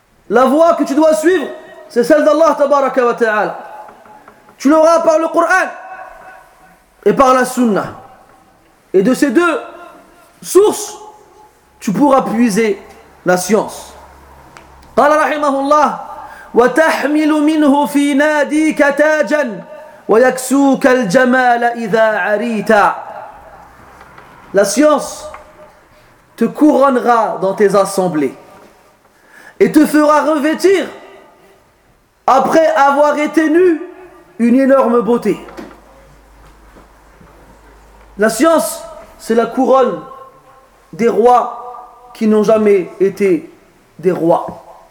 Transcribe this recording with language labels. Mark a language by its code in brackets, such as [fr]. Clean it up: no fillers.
[fr] La voie que tu dois suivre, c'est celle d'Allah tabaraka wa ta'ala. Tu l'auras par le Coran et par la Sunna. Et de ces deux sources, tu pourras puiser la science. [ar] قال رحمه الله وتحمل منه في ناديك تاجا ويكسوك الجمال إذا عريت. [fr] La science te couronnera dans tes assemblées et te fera revêtir, après avoir été nu, une énorme beauté. La science, c'est la couronne des rois qui n'ont jamais été des rois.